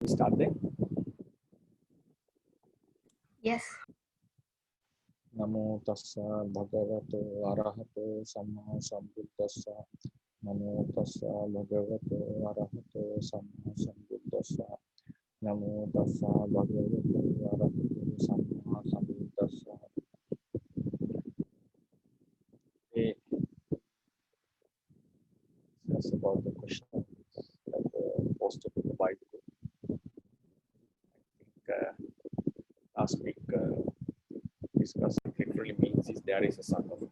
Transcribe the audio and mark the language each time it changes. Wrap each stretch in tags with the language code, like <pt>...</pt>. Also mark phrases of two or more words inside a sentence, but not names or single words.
<en>we start then? Yes.</en> <pi>Namo tassa bhagavato arahato samma sambuddhassa. Namo tassa bhagavato arahato samma sambuddhassa. Namo tassa bhagavato arahato samma sambuddhassa.</pi> <en>That's about the question that posted in the Bible. I think last week discussed it literally means is there is a son of me.</en>